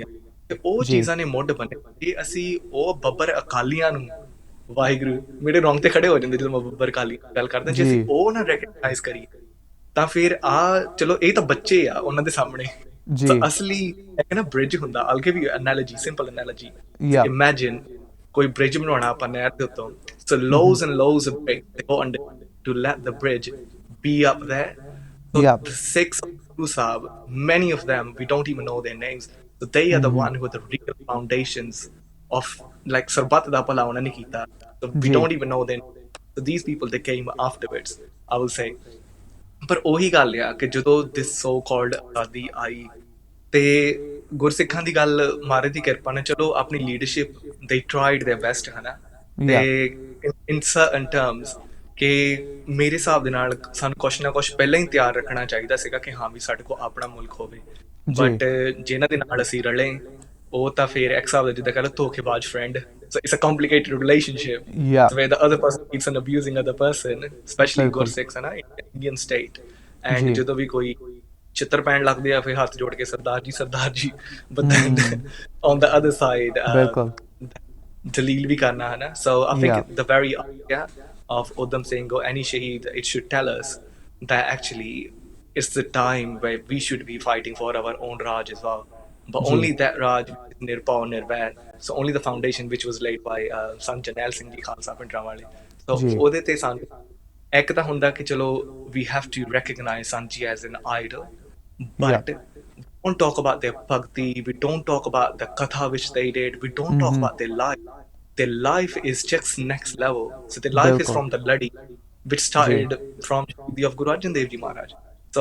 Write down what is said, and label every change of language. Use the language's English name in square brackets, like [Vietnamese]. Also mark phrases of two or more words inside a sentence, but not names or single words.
[Punjabi] ਤੇ ਉਹ ਜੀ ਚੀਜ਼ਾਂ ਨੇ ਮੁੱਢ ਬੰਨਿਆ। ਜੇ ਅਸੀਂ ਉਹ ਬੱਬਰ ਅਕਾਲੀਆਂ ਨੂੰ, ਵਾਹਿਗੁਰੂ ਮੇਰੇ ਰੌਂਗ ਤੇ ਖੜੇ ਹੋ ਜਾਂਦੇ ਜਦੋਂ ਮੈਂ ਬੱਬਰ ਅਕਾਲੀ ਦੀ ਗੱਲ ਕਰਦਾ, ਜੇ ਅਸੀਂ ਜੀ ਉਹ ਨਾ ਰੈਕਗਨਾਈਜ਼ ਕਰੀਏ ਤਾਂ ਫਿਰ ਚਲੋ ਇਹ ਤਾਂ ਬੱਚੇ ਆ ਉਹਨਾਂ ਦੇ ਸਾਹਮਣੇ। ਜੀ ਤਾਂ ਅਸਲੀ ਇੱਕ ਨਾ ਬ੍ਰਿਜ ਹੁੰਦਾ, [English] I'll give you analogy, simple analogy. ਯਾ [Punjabi] Imagine ਕੋਈ ਬ੍ਰਿਜ ਬਣਾਉਣਾ ਆਪਾਂ ਨਹਿਰ ਦੇ ਉੱਤੋਂ, [English] so loads and loads of bricks they go under to let the bridge be up there. So ਯਾ the six Guru Sahib, many of them we don't even know their names, so they are the one who are the real foundations of like [Punjabi] ਸਰਬੱਤ ਦਾ ਭਲਾ ਉਹਨਾਂ ਨੇ ਕੀਤਾ, [English] so we [Punjabi] ਜੀ [English] don't even know their names. So these people they came afterwards, I will say. [Punjabi] ਪਰ ਉਹੀ ਗੱਲ ਆ ਕਿ ਜਦੋਂ [English] this so called [Punjabi] ਆਜ਼ਾਦੀ ਆਈ ਤੇ ਗੁਰਸਿੱਖਾਂ ਦੀ ਗੱਲ, ਮਹਾਰਾਜ ਦੀ ਕਿਰਪਾ ਨਾਲ ਚਲੋ ਆਪਣੀ ਲੀਡਰਸ਼ਿਪ ਦੇ [English] tried their best, [Punjabi] ਹਨਾ, ਯਾ ਤੇ [English] in certain terms [Punjabi] ਕਿ ਮੇਰੇ ਹਿਸਾਬ ਦੇ ਨਾਲ ਸਾਨੂੰ ਕੁਛ ਨਾ ਕੁਛ ਪਹਿਲਾਂ ਹੀ ਤਿਆਰ ਰੱਖਣਾ ਚਾਹੀਦਾ ਸੀਗਾ ਕਿ ਹਾਂ ਵੀ ਸਾਡੇ ਕੋਲ ਆਪਣਾ ਮੁਲਕ ਹੋਵੇ। ਜੀ ਬਟ ਜਿਨ੍ਹਾਂ ਦੇ ਨਾਲ ਅਸੀਂ ਰਲੇ ਉਹ ਤਾਂ ਫਿਰ ਇੱਕ ਹਿਸਾਬ ਦਾ ਜਿੱਦਾਂ ਕਹਿ ਲਓ ਧੋਖੇਬਾਜ਼ ਫਰੈਂਡ। [English] So it's a complicated relationship ਯਾ where the other person keeps on abusing other person, especially [Punjabi] ਬਿਲਕੁਲ [English] Gursikhs [Punjabi] ਹੈ ਨਾ, [English] Indian state. And [Punjabi] ਜੀ ਜਦੋਂ ਵੀ ਕੋਈ ਚਿੱਤਰ ਪੈਣ ਲੱਗਦੇ ਆ ਫਿਰ ਹੱਥ ਜੋੜ ਕੇ ਸਰਦਾਰ ਜੀ, [English] but then on the other side [Punjabi] ਬਿਲਕੁਲ ਦਲੀਲ ਵੀ ਕਰਨਾ, ਹੈ ਨਾ। [English] So I ਯਾ think the very idea of Udham Singh or any Shaheed, it should tell us that actually it's the time where we should be fighting for our own Raj as well, but [Punjabi] ਜੀ [English] only that Raj is Nirpaw Nirvair, so only the foundation which was laid by Sant Jarnail Singh ji Khalsa ਪਿੰਡਰਾਂ ਵਾਲੇ। So [Punjabi] ਜੀ ਉਹਦੇ ਤੇ ਸਾਨੂੰ ਇੱਕ ਤਾਂ ਹੁੰਦਾ ਕਿ ਚਲੋ [English] we have to recognize Sant ji as an idol, ਯਾ but we don't talk about their bhakti, we don't talk about the katha which they did, we don't talk about their life. Their life is just next level. So their life is ਬਿਲਕੁਲ from the Ladi, which ਜੀ started from the of Guru Arjan Dev Ji Maharaj. So